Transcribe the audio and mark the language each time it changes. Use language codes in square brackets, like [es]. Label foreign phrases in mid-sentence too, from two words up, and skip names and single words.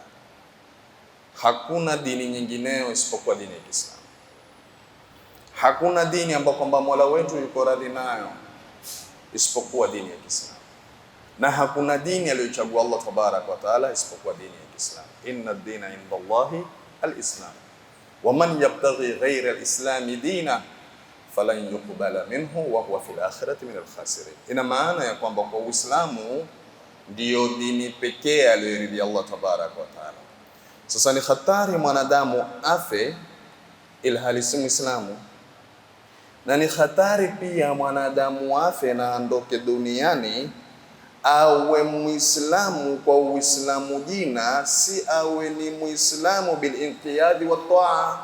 [sw] Hakuna dini nyingineyo isipokuwa dini ya Kiislamu. Hakuna dini ambayo kwamba Mola wetu yuko radhi nayo isipokuwa dini ya Kiislamu, na hakuna dini aliyochagua Allah [ar] تبارك وتعالى [sw] isipokuwa dini ya Kiislamu. [ar] إن الدين عند الله الإسلام ومن يبتغ غير الإسلام دينا فلن يقبل منه وهو في الآخرة من الخاسرين. [sw] Ina maana ya kwamba kwa Uislamu ndiyo dini pekee aliyoridhia Allah [ar] تبارك وتعالى. [sw] Sasa ni hatari mwanadamu afe ilhali si Muislamu, na ni hatari pia mwanadamu afe na andoke duniani awe Muislamu kwa Uislamu jina, si awe ni Muislamu [ar] بالانقياد والطاعة.